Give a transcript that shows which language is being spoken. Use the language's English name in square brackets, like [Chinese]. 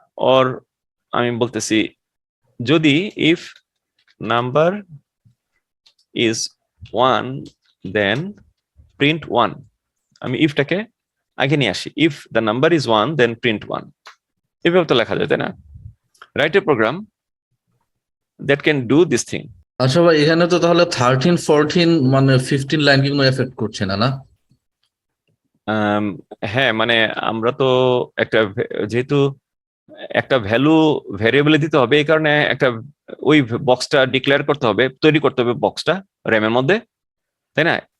[English] or [Bangla] আমি বলতেছি যদি [English] if number is 1 then print 1, [Bangla] আমি ইফটাকে আগে নিয়ে আসি, [English] if the number is 1 then print 1, [Bangla] এভাবে তো লেখা যায় তাই না? [English] write a program that can do this thing। [Bangla] আচ্ছা ভাই, এখানে তো তাহলে 13 14 মানে 15 লাইন কি কোনো এফেক্ট করছে না না? হ্যাঁ, মানে আমরা তো একটা যেহেতু একটা ভ্যালু ভ্যারিয়েবলে দিতে হবে, এই কারণে একটা ওই বক্সটা ডিক্লেয়ার করতে হবে, তৈরি করতে হবে বক্সটা র্যামের মধ্যে, তাই না?